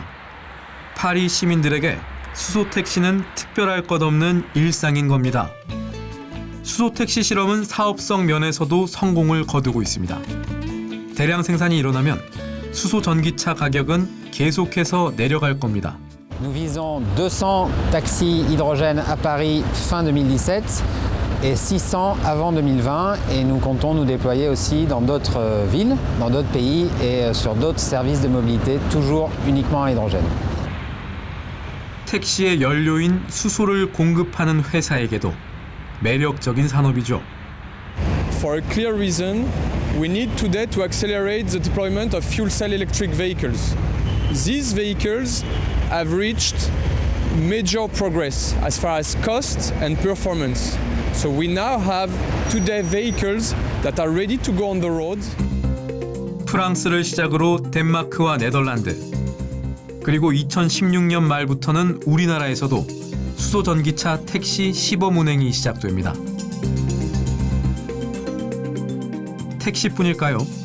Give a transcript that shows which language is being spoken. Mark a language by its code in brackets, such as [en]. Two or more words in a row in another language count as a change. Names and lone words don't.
[ko] 파리 시민들에게 수소 택시는 특별할 것 없는 일상인 겁니다. 수소 택시 실험은 사업성 면에서도 성공을 거두고 있습니다. 대량 생산이 일어나면 수소 전기차 가격은 계속해서 내려갈 겁니다. [fr] Nous visons 200 taxis hydrogène à Paris fin 2017 et 600 avant 2020 et nous comptons nous déployer aussi dans d'autres villes, dans d'autres pays et sur d'autres services de mobilité, toujours uniquement à hydrogène. [ko] 택시의 연료인 수소를 공급하는 회사에게도 매력적인 산업이죠. [en] For a clear reason, we need today to accelerate the deployment of fuel cell electric vehicles. These vehicles have reached major progress as far as cost and performance. So we now have today vehicles that are ready to go on the road. [ko] 프랑스를 시작으로 덴마크와 네덜란드, 그리고 2016년 말부터는 우리나라에서도 수소 전기차 택시 시범 운행이 시작됩니다. 택시뿐일까요?